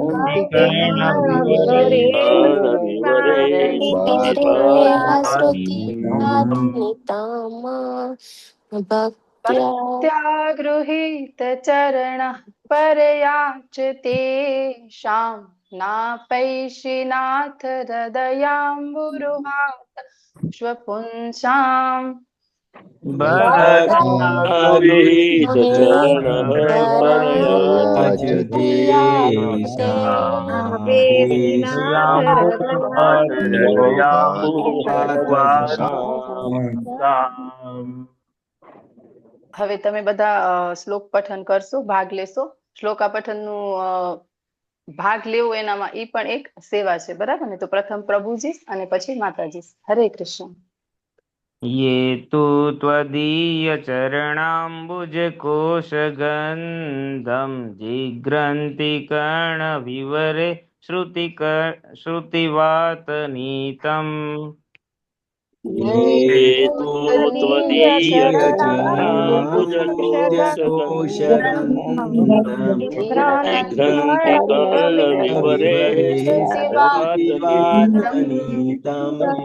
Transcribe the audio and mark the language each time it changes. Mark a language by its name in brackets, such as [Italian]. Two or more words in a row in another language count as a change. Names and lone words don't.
[Sanskrit] भक्त्या गृहीत चरणः परयाच तेषां नापैषिनाथ हृदयाम्बुरुहात् स्वपुंसाम् गृहीतचरणः परयाच [Gujarati] હવે તમે બધા શ્લોક પઠન કરશો, ભાગ લેશો. શ્લોકા પઠનનું ભાગ લેવો એનામાં ઈ પણ એક સેવા છે, બરાબર ને? તો પ્રથમ પ્રભુજી અને પછી માતાજી. હરે કૃષ્ણ. [Sanskrit] ये तु त्वदीयचरणाम्बुजकोशगन्धं जिघ्रन्ति कर्णविवरे श्रुतिवातनीतम् ये तु त्वदीयचरणाम्बुजकोशगन्धं जिघ्रन्ति कर्णविवरे श्रुतिवातनीतम्